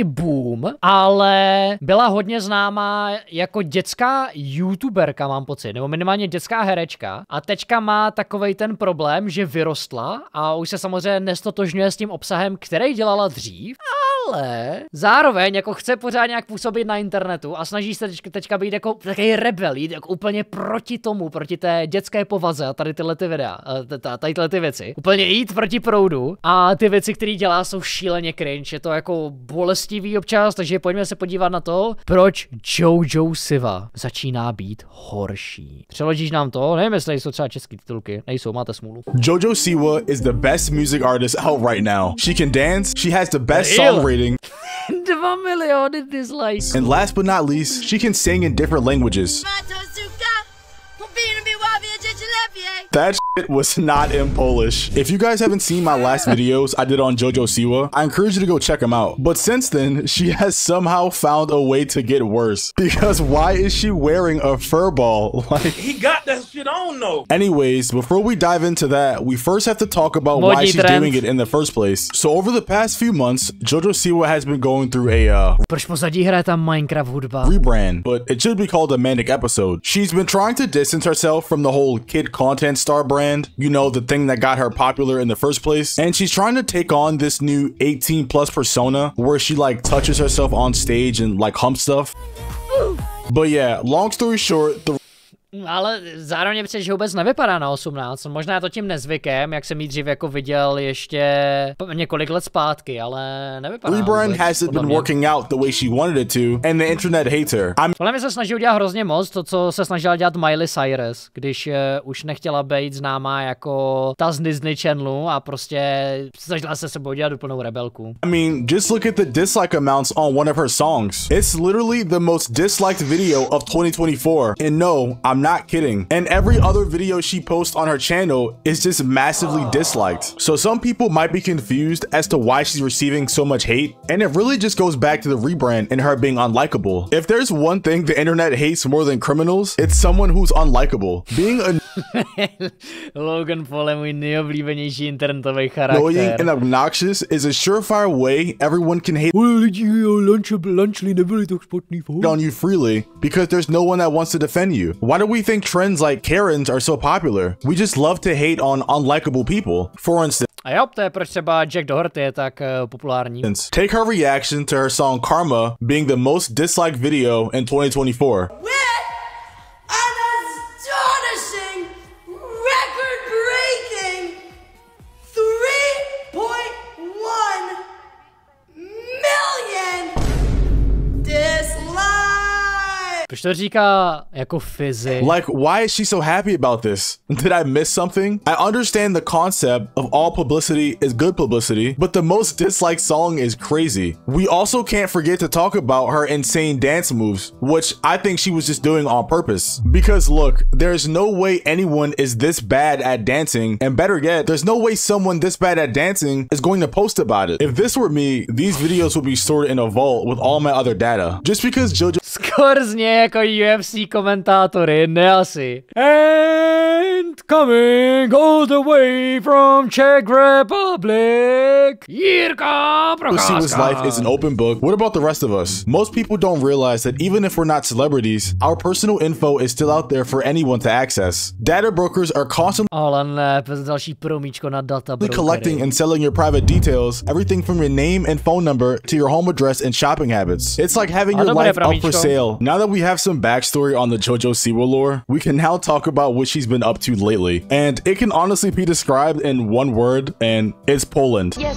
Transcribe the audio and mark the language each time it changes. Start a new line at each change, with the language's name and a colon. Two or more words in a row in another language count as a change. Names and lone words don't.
Czech: boom, ale byla hodně známá jako dětská youtuberka, mám pocit, nebo minimálně dětská herečka a teďka má takovej ten problém, že vyrostla a už se samozřejmě nestotožňuje s tím obsahem, který dělala dřív, ale zároveň jako chce pořád nějak působit na internetu a snaží se teďka být jako takový rebel, jít jako úplně proti tomu, proti té dětské povaze a tady tyhle ty videa, tady tyhle ty věci. Úplně jít proti proudu a ty věci, které dělá, jsou šíleně cringe, je to jako bolestivý občas, takže pojďme se podívat na to, proč Jojo Siwa začíná být horší. Přeložíš nám to? Nevím, jestli jsou třeba české titulky. Nejsou, máte smůlu.
English: Jojo Siwa is the best music artist out right now. She can dance, she has the best song rating.
Czech: 2 miliony dislikes.
English: And last but not least, she can sing in different languages. That shit was not in Polish. If you guys haven't seen my last videos I did on Jojo Siwa, I encourage you to go check them out. But since then, she has somehow found a way to get worse. Because why is she wearing a fur ball? Like, he got that shit on though. Anyways, before we dive into that, we first have to talk about why she's doing it in the first place. So over the past few months, Jojo Siwa has been going through a
Czech: Proč pozadí hraje tam Minecraft hudba?
English: Rebrand, but it should be called a manic episode. She's been trying to distance herself from the whole kid content star brand, you know, the thing that got her popular in the first place, and she's trying to take on this new 18+ persona where she like touches herself on stage and like humps stuff. But yeah, long story short, the
Czech: Ale zároveň přece, že vůbec nevypadá na 18, možná je to tím nezvykem, jak jsem jí dřív jako viděl ještě několik let zpátky, ale nevypadá.
English: Rebrand hasn't been working out the way she wanted it to, and the internet hates her.
Czech: Podle mě se snaží udělat hrozně moc to, co se snažila dělat Miley Cyrus, když už nechtěla být známá jako ta z Disney Channelu a prostě snažila se sebou dělat úplnou rebelku.
English: I mean, just look at the dislike amounts on one of her songs. It's literally the most disliked video of 2024, and no, I'm not kidding. And every other video she posts on her channel is just massively disliked. So some people might be confused as to why she's receiving so much hate, and it really just goes back to the rebrand and her being unlikable. If there's one thing the internet hates more than criminals, it's someone who's unlikable. Being a
Czech: Logan Paul je můj nejoblíbenější internetový charakter.
English: Annoying and obnoxious is a surefire way everyone can hate on you freely because there's no one that wants to defend you. Why do we think trends like Karens are so popular? We just love to hate on unlikable people. For instance,
Czech: a jo, to je proč třeba Jack Doherty je tak populární.
English: Take her reaction to her song Karma being the most disliked video in 2024.
Czech: Proč to říká jako fyzi?
English: Like, why is she so happy about this? Did I miss something? I understand the concept of all publicity is good publicity, but the most disliked song is crazy. We also can't forget to talk about her insane dance moves, which I think she was just doing on purpose. Because look, there's no way anyone is this bad at dancing, and better yet, there's no way someone this bad at dancing is going to post about it. If this were me, these videos would be stored in a vault with all my other data. Just because Jojo
Czech: skoro zně jako UFC komentátory, ne asi.
English: And coming all the way from Czech Republic, Jirka Procházka. Siwa's life is an open book. What about the rest of us? Most people don't realize that even if we're not celebrities, our personal info is still out there for anyone to access. Data brokers are constantly
Czech: ale ne, další promíčko na data brokery.
English: Collecting and selling your private details, everything from your name and phone number to your home address and shopping habits. It's like having your life up for sale. Now that we have some backstory on the Jojo Siwa lore, we can now talk about what she's been up to lately. And it can honestly be described in one word, and it's Poland.